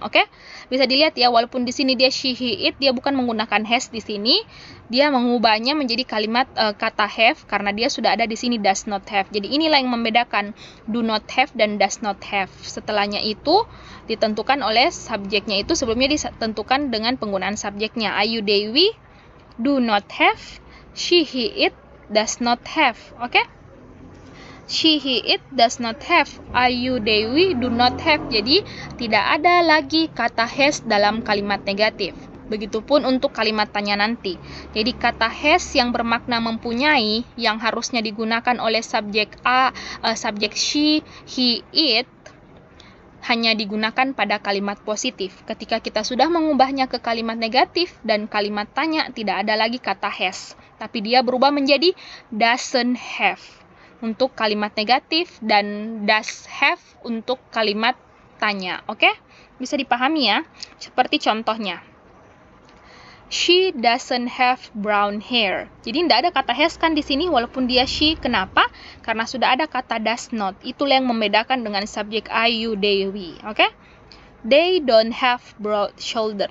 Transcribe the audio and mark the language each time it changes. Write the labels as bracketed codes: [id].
[id] Oke? Bisa dilihat ya, walaupun di sini dia she, he, it, dia bukan menggunakan has di sini, dia mengubahnya menjadi kalimat kata have karena dia sudah ada di sini does not have. Jadi inilah yang membedakan do not have dan does not have. Setelahnya itu ditentukan oleh subjeknya, itu sebelumnya ditentukan dengan penggunaan subjeknya. [en] I, you, they, we do not have, she, he, it does not have. Oke? She, he, it does not have, I, you, they, we do not have. [id] Jadi tidak ada lagi kata has dalam kalimat negatif. Begitupun untuk kalimat tanya nanti. Jadi kata has yang bermakna mempunyai, yang harusnya digunakan oleh subjek subjek she, he, it, hanya digunakan pada kalimat positif. Ketika kita sudah mengubahnya ke kalimat negatif dan kalimat tanya, tidak ada lagi kata has, tapi dia berubah menjadi doesn't have untuk kalimat negatif dan does have untuk kalimat tanya. Oke? Bisa dipahami ya? Seperti contohnya, [en] she doesn't have brown hair. [id] Jadi tidak ada kata has kan di sini walaupun dia she. Kenapa? Karena sudah ada kata does not. Itulah yang membedakan dengan subjek I, you, they, we. Oke? [en] They don't have broad shoulder.